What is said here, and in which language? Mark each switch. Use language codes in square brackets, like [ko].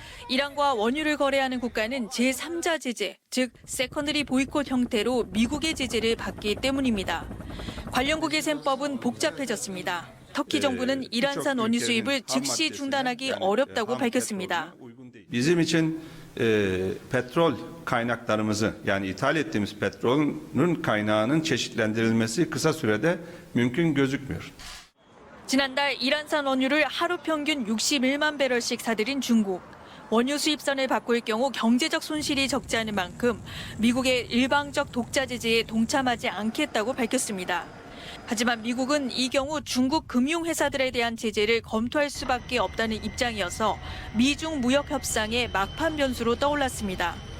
[ko] 이란과 원유를 거래하는 국가는 제3자 제재, 즉 세컨더리 보이콧 형태로 미국의 제재를 받기 때문입니다. 관련국의 셈법은 복잡해졌습니다. 터키 정부는 이란산 원유 수입을 즉시 중단하기 어렵다고 밝혔습니다. [tr] Bizim için petrol kaynaklarımızı yani ithal ettiğimiz petrolün kaynağının çeşitlendirilmesi kısa sürede mümkün gözükmüyor. [ko] 지난달 이란산 원유를 하루 평균 61만 배럴씩 사들인 중국. 원유 수입선을 바꿀 경우 경제적 손실이 적지 않은 만큼 미국의 일방적 독자 제재에 동참하지 않겠다고 밝혔습니다. 하지만 미국은 이 경우 중국 금융회사들에 대한 제재를 검토할 수밖에 없다는 입장이어서 미중 무역 협상의 막판 변수로 떠올랐습니다.